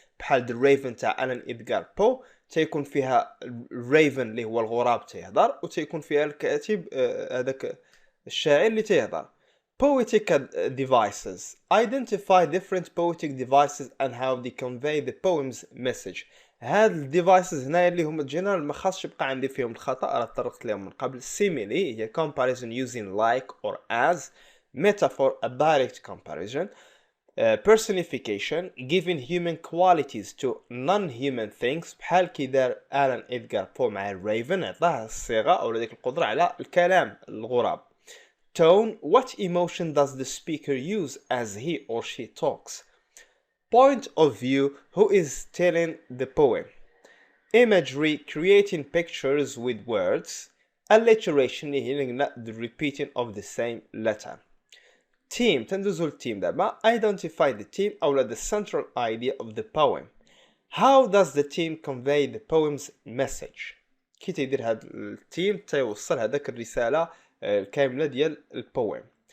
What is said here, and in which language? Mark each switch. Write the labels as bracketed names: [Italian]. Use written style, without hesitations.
[Arabic] بحال The Raven تاع ألان إدغار بو تيكون فيها Raven اللي هو الغراب تيهضر وتيكون فيها الكاتب هذاك الشاعر اللي تيهضر. [English] Poetic devices. Identify different poetic devices and how they convey the poem's message. [Arabic] هاد الديفايسز هنا اللي هما جنرال ما خاصش يبقى عندي فيهم الخطا، راه طرقت لهم من قبل. [English] simile هي comparison using like or as. metaphor a direct comparison. personification giving human qualities to non-human things [Arabic] بحال كي دار آلان إدغار بو مع الريفن عطاه الصيغة أو ديك القدرة على الكلام الغراب. [English] Tone, what emotion does the speaker use as he or she talks? Point of view, who is telling the poem? Imagery, creating pictures with words. Alliteration, the repeating of the same letter. [Arabic] Theme, تندوزو الثيم دابا. [English] Identify the theme أو the central idea of the poem. How does the theme convey the poem's message? [Arabic] كي تيدير هاد الثيم تيوصل هذاك الرسالة الكاملة ديال البويم.